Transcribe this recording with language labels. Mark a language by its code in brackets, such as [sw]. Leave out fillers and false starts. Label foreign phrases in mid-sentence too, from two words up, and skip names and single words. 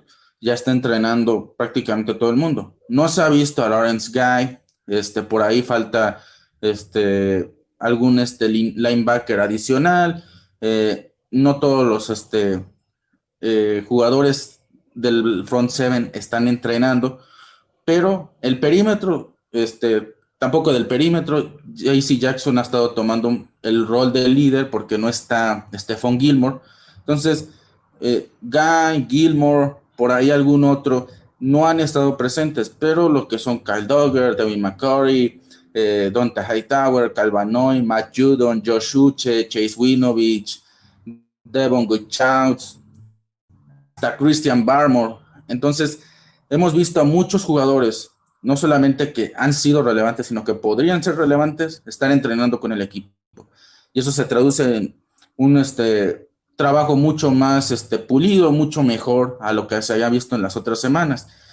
[es] Ya está entrenando prácticamente todo el mundo. No se ha visto a Lawrence Guy, por ahí falta algún linebacker adicional. No todos los jugadores del [en] front seven [es] están entrenando, pero el perímetro, tampoco del perímetro, JC Jackson ha estado tomando el rol de líder porque no está Stephon Gilmore. Entonces, Guy, Gilmore, por ahí algún otro, no han estado presentes, pero lo que son Kyle Duggar, David McCurry, Donta Hightower, Calvanoy, Matt Judon, Josh Uche, Chase Winovich, Devon Goodchance, hasta Christian Barmore. Entonces, hemos visto a muchos jugadores, no solamente que han sido relevantes, sino que podrían ser relevantes, estar entrenando con el equipo. Y eso se traduce en un trabajo mucho más pulido, mucho mejor a lo que se había visto en las otras semanas.